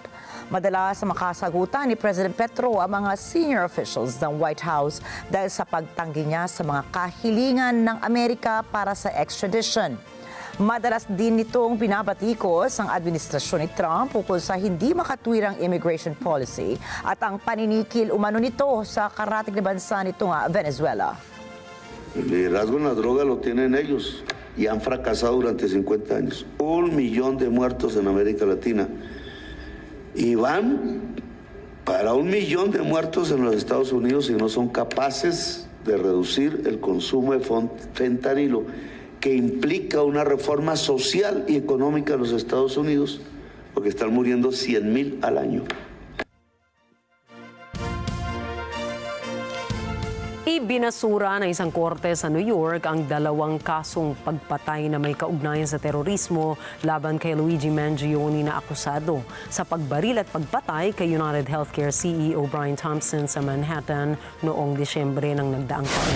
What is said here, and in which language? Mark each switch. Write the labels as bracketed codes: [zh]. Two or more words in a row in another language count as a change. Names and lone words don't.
[tl] Madalas sa makasagutan ni President Petro ang mga [en] senior officials [tl] ng White House dahil sa pagtanggi niya sa mga kahilingan ng Amerika para sa extradition. Madalas din nitong binabatikos ang administrasyon ni Trump ukol sa hindi makatwirang [en] immigration policy [tl] at ang paninikil umano nito sa karatig na bansa nitong Venezuela. [es] El liderazgo en la droga lo tienen ellos y han fracasado durante 50 años. 1 millón de muertos en América Latina. Y van para 1 millón de muertos en los Estados Unidos si no son capaces de reducir el consumo de fentanilo, que implica una reforma social y económica en los Estados Unidos, porque están muriendo 100,000 al año. [tl] Ibinasura ng isang korte sa New York ang 2 kasong pagpatay na may kaugnayan sa terorismo laban kay Luigi Mangione na akusado sa pagbaril at pagpatay kay United Healthcare CEO Brian Thompson sa Manhattan noong Disyembre ng nagdaang taon.